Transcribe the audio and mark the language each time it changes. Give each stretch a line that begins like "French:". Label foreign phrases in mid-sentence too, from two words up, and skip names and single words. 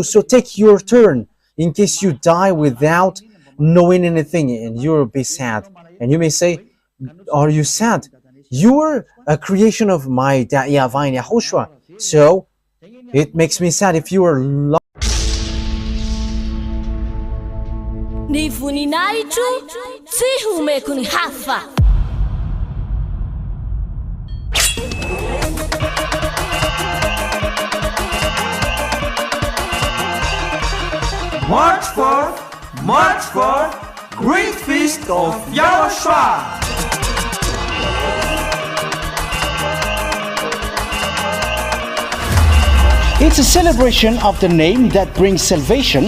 English: So take your turn in case you die without knowing anything and you'll be sad. And you may say, are you sad? You are a creation of my Dad YAHVAH in YAHOSHUAH. So it makes me sad if you are lost.
Malagasy: Ni voninahitro tsy homeko ny hafa.
English: March 4th, Great Feast of YAHOSHUAH. It's a celebration of the name that brings salvation,